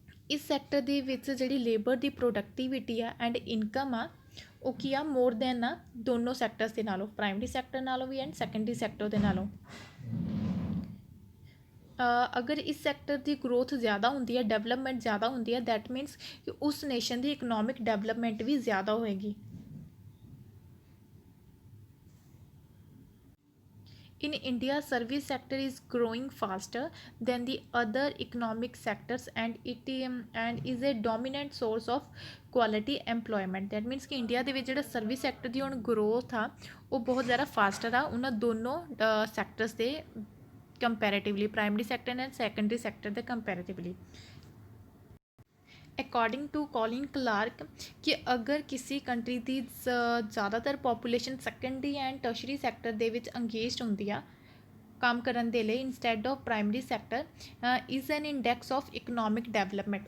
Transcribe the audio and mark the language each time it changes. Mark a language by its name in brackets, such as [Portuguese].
[Punjabi] ਇਸ ਸੈਕਟਰ ਦੇ ਵਿੱਚ ਜਿਹੜੀ ਲੇਬਰ ਦੀ ਪ੍ਰੋਡਕਟੀਵਿਟੀ ਆ ਐਂਡ ਇਨਕਮ ਆ ਉਹ ਕੀ ਆ ਮੋਰ ਦੈਨ ਆ ਦੋਨੋਂ ਸੈਕਟਰਸ ਦੇ ਨਾਲੋਂ, ਪ੍ਰਾਇਮਰੀ ਸੈਕਟਰ ਨਾਲੋਂ ਵੀ ਐਂਡ ਸੈਕੰਡਰੀ ਸੈਕਟਰ ਦੇ ਨਾਲੋਂ। ਅਗਰ ਇਸ ਸੈਕਟਰ ਦੀ ਗਰੋਥ ਜ਼ਿਆਦਾ ਹੁੰਦੀ ਹੈ, ਡਿਵੈਲਪਮੈਂਟ ਜ਼ਿਆਦਾ ਹੁੰਦੀ ਹੈ, ਦੈਟ ਮੀਨਸ ਕਿ ਉਸ ਨੇਸ਼ਨ ਦੀ ਇਕਨੋਮਿਕ ਡਿਵੈਲਪਮੈਂਟ ਵੀ ਜ਼ਿਆਦਾ ਹੋਏਗੀ। [English] In India, service sector is growing faster than the other economic sectors, and it and is a dominant source of quality employment. That means [Punjabi] कि इंडिया ਦੇ ਵਿੱਚ ਜਿਹੜਾ ਸਰਵਿਸ ਸੈਕਟਰ ਦੀ ਹੁਣ growth ਆ ਉਹ ਬਹੁਤ ਜ਼ਿਆਦਾ ਫਾਸਟਰ ਆ ਉਹਨਾਂ ਦੋਨੋਂ ਸੈਕਟਰਸ ਦੇ ਕੰਪੈरेटिवली, primary sector and secondary sector ਦੇ ਕੰਪੈरेटिवली। ਅਕੋਰਡਿੰਗ ਟੂ ਕੌਲਿਨ ਕਲਾਰਕ ਕਿ ਅਗਰ ਕਿਸੇ ਕੰਟਰੀ ਦੀ ਜ਼ਿਆਦਾਤਰ population secondary and tertiary sector ਦੇ ਵਿੱਚ ਅੰਗੇਜਡ ਹੁੰਦੀ ਆ ਕੰਮ ਕਰਨ ਦੇ ਲਈ instead of primary sector [English] Is an index of economic development.